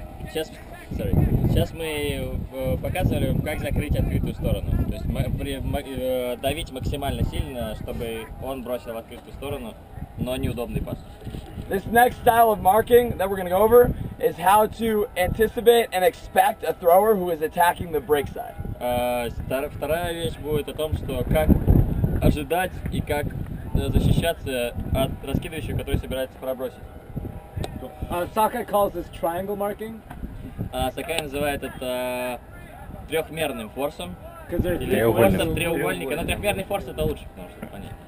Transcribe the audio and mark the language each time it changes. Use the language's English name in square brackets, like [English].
[Russian] Сейчас мы показывали, как закрыть открытую сторону. То есть давить максимально сильно, чтобы он бросил в открытую сторону, но неудобный пас. [English] This next style of marking that we're going to go over is how to anticipate and expect a thrower who is attacking the break side. [Russian] Вторая вещь будет о том, что как ожидать и как защищаться от раскидывающего, который собирается пробросить. [English] Sakai calls this triangle marking. [Russian] Сакай называет это трехмерным форсом. Или форсом треугольника. Но трехмерный форс это лучше, потому что понятно.